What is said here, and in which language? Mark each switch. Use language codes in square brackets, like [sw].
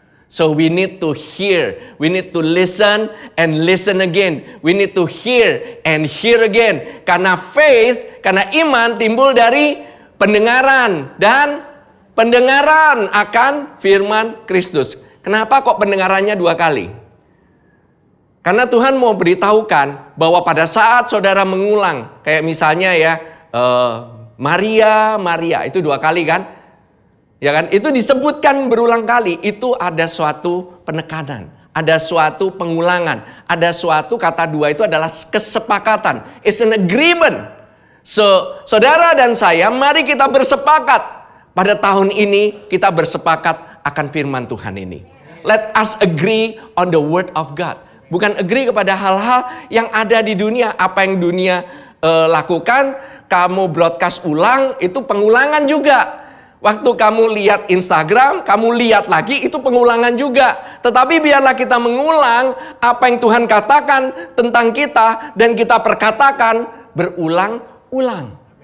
[en] So we need to hear, we need to listen and listen again. We need to hear and hear again. [id] Karena faith, karena iman timbul dari pendengaran. Dan pendengaran akan firman Kristus. Kenapa kok pendengarannya 2 kali? Karena Tuhan mau beritahukan bahwa pada saat saudara mengulang, kayak misalnya ya, Maria, itu 2 kali kan? Ya kan? Itu disebutkan berulang kali. Itu ada suatu penekanan, ada suatu pengulangan, ada suatu kata 2 itu adalah kesepakatan. [en] It's an agreement. So, [id] saudara dan saya, mari kita bersepakat. Pada tahun ini kita bersepakat akan firman Tuhan ini. [en] Let us agree on the word of God. [id] Bukan agree kepada hal-hal yang ada di dunia. Apa yang dunia lakukan, kamu broadcast ulang, itu pengulangan juga. Waktu kamu lihat Instagram, kamu lihat lagi, itu pengulangan juga. Tetapi biarlah kita mengulang apa yang Tuhan katakan tentang kita, dan kita perkatakan berulang-ulang.